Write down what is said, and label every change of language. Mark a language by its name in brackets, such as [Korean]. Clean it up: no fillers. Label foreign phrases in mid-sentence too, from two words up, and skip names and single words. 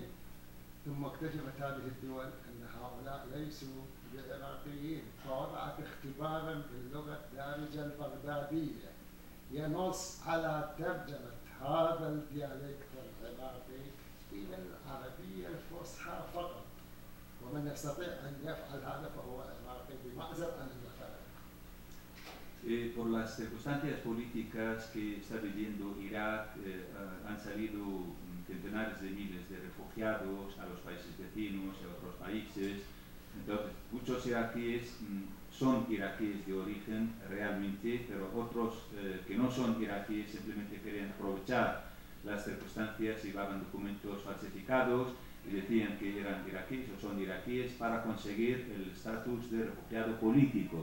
[Arabic] ثم اكتشفت هذه الدول أن هؤلاء ليسوا بعراقيين، فوضعت اختبارا باللغة الدارجة البغدادية ينص على ترجمة هذا الديالكت العراقي إلى العربية الفصحى فقط، ومن يستطيع أن يفعل هذا فهو عراقي بمعزل عن الوثائق. [Spanish] Por las circunstancias políticas que está viviendo Irak, han salido centenares de miles de refugiados a los países vecinos y a otros países. Entonces, muchos iraquíes son iraquíes de origen realmente, pero otros que no son iraquíes simplemente querían aprovechar las circunstancias, llevaban documentos falsificados y decían que eran iraquíes o son iraquíes para conseguir el estatus de refugiado político.